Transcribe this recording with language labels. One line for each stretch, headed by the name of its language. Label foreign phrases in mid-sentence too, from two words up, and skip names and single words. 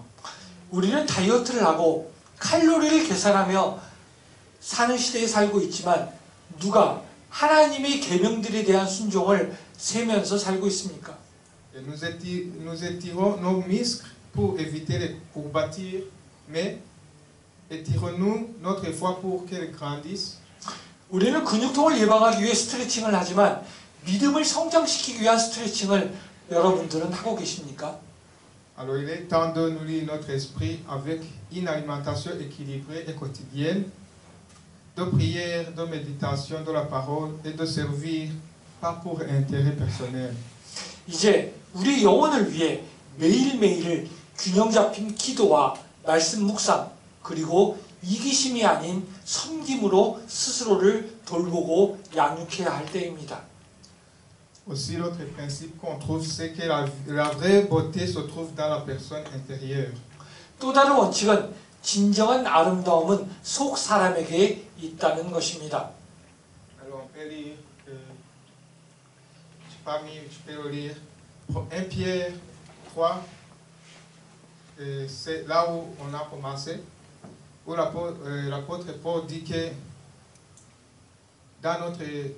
Korean: 우리는 다이어트를 하고 칼로리를 계산하며 사는 시대에 살고 있지만 누가 하나님의 계명들에 대한 순종을 세면서 살고 있습니까?
French: Et nous étirons nos muscles pour éviter les courbatures, mais étirons-nous notre foi pour qu'elle grandisse?
Korean: 우리는 근육통을 예방하기 위해 스트레칭을 하지만 믿음을 성장시키기 위한 스트레칭을 여러분들은 하고 계십니까?
French: Alors il est temps de nourrir notre esprit avec une alimentation équilibrée et quotidienne, de prière, de méditation de la parole et de servir, pas pour intérêt personnel.
Korean: 이제 우리 영혼을 위해 매일매일 균형 잡힌 기도와 말씀 묵상 그리고 이기심이 아닌 섬김으로 스스로를 돌보고 양육해야 할 때입니다.
French: Aussi l'autre principe qu'on trouve, c'est que la vraie beauté se trouve dans la personne intérieure.
Korean: 또 다른 원칙은 진정한 아름다움은 속 사람에게 있다는 것입니다.
French: Alors on peut lire, tu peux le lire, 1 Pierre 3, c'est là où on a commencé, où l'apôtre Paul dit que dans notre...